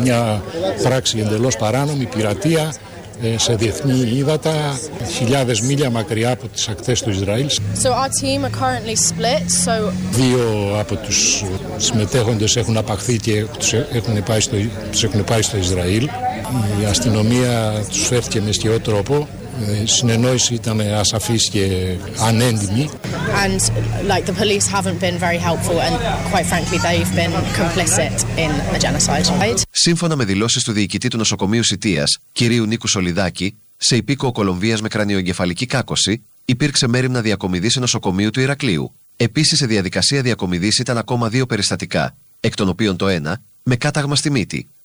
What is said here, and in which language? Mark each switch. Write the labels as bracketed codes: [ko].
[el] Μια πράξη εντελώς παράνομη, πειρατεία σε διεθνή ύδατα, χιλιάδες μίλια μακριά από τις ακτές του Ισραήλ. [en] So our team are currently split, so... [el] Δύο από τους συμμετέχοντες έχουν απαχθεί και τους έχουν πάει στο Ισραήλ. Η αστυνομία τους φέρθηκε με σκιό τρόπο. Η συνεννόηση ήταν ασαφής και ανέντιμη. [en] And like the police haven't been very helpful and quite frankly they've been complicit in the genocide. [el] Σύμφωνα με δηλώσεις του διοικητή του νοσοκομείου Σιτίας, κυρίου Νίκου Σολιδάκη, σε υπήκοο Κολομβίας με κρανιοεγκεφαλική κάκωση, υπήρξε μέρημνα διακομιδής σε νοσοκομείο του Ηρακλείου. Επίσης σε διαδικασία διακομιδής ήταν ακόμα δύο περιστατικά, εκ των οποίων το ένα, με κάταγμα στη μύτη.